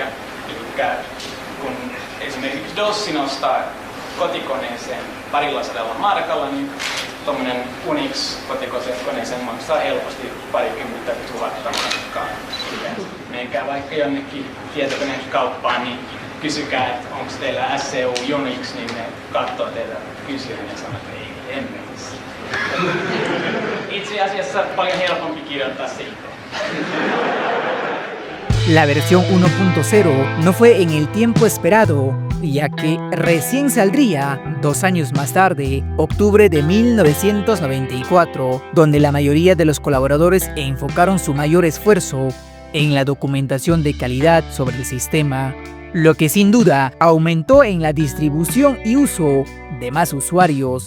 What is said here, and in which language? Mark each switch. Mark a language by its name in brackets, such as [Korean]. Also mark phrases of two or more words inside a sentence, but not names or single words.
[Finnish] Eli kun esimerkiksi DOS nostaa kotikoneeseen 200 markalla, niin tuommoinen Unix-kotikoneeseen maksaa helposti 20 000 markkaa. Menkää vaikka jonnekin tietokonekauppaan, niin kysykää, että onko teillä SCU Unix, niin ne katsoo teitä kysyyn ja sanoo, että ei hemmetissä. Itse asiassa paljon helpompi kirjoittaa siitä. [Spanish] La versión 1.0 no fue en el tiempo esperado, ya que recién saldría 2 años más tarde, octubre de 1994, donde la mayoría de los colaboradores enfocaron su mayor esfuerzo en la documentación de calidad sobre el sistema, lo que sin duda aumentó en la distribución y uso de más usuarios.